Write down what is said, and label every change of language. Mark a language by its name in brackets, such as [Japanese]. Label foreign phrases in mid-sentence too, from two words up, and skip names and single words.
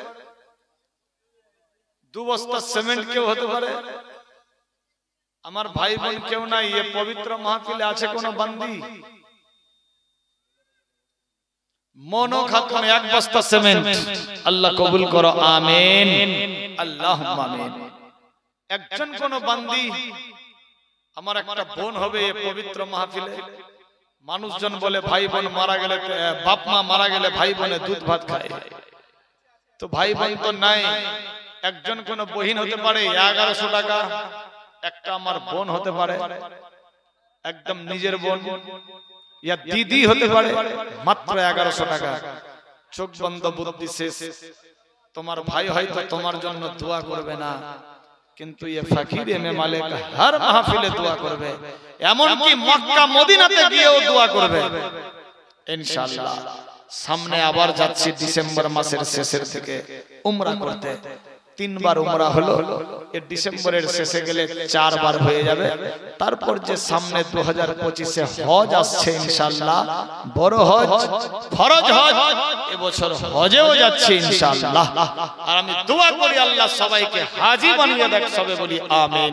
[Bangla] 2 বস্তা সিমেন্ট কেউ হতে পারে আমার ভাই বোন কেউ নাই এই পবিত্র মাহফিলে আছে কোন বান্দি মনো খাতুন 1 বস্তা সিমেন্ট আল্লাহ কবুল করো আমিন [Arabic] اللهم آمين [Bangla] একজন কোন বান্দি আমার একটা বোন হবে এই পবিত্র মাহফিলে মানুষজন বলে ভাই বোন মারা গেলে বাপ মা মারা গেলে ভাই বোনে দুধ ভাত খায় তো ভাই বোন তো নাই একজন কোন বহিন হতে পারে 1100 টাকা একটা আমার বোন হতে পারে একদম নিজের বোন ইয়া দিদি হতে পারে মাত্র 1100 টাকা চোখ বন্ধ বুদ্ধি শেষ তোমার ভাই হয়তো তোমার জন্য দোয়া করবে না কিন্তু এ ফকির এমএ মালিক हर মাহফিলে দোয়া করবে এমন কি মক্কা মদিনাতে গিয়েও দোয়া করবে ইনশাআল্লাহ সামনে আবার যাচ্ছি ডিসেম্বর মাসের শেষের থেকে উমরা করতে 3 বার উমরা হলো এই ডিসেম্বরের শেষে গেলে 4 বার হয়ে যাবে তারপর যে সামনে 2025 এ হজ আসছে ইনশাআল্লাহ বড় হজ ফরজ হজ এবছর হজেও যাচ্ছে ইনশাআল্লাহ আর আমি দোয়া করি আল্লাহ সবাইকে হাজী বানিয়ে দেখ সবে বলি আমিন